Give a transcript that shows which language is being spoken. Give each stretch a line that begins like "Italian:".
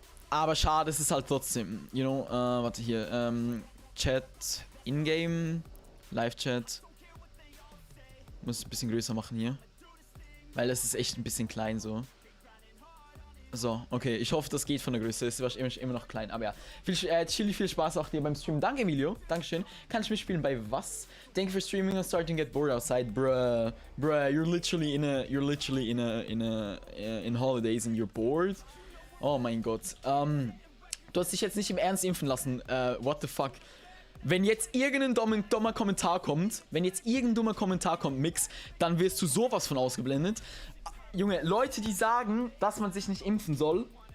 German: Aber schade, es ist halt trotzdem,
English: you know,
German: warte hier, Chat, Ingame, Live-Chat. Muss ich ein bisschen größer machen hier. Weil das ist echt ein bisschen klein so. So, okay. Ich hoffe, das geht von der Größe. Es ist wahrscheinlich immer noch klein. Aber ja. Viel Spaß auch dir beim Streamen. Danke, Emilio. Dankeschön. Kann ich mitspielen bei was?
English: Thank you for streaming and starting to get bored outside. Bruh. You're literally in holidays and you're bored.
German: Oh mein Gott. Du hast dich jetzt nicht im Ernst impfen lassen.
English: What the fuck?
German: Wenn jetzt irgendein dummer Kommentar kommt, Mix, dann wirst du sowas von ausgeblendet. Junge, Leute, die sagen, dass man sich nicht impfen soll.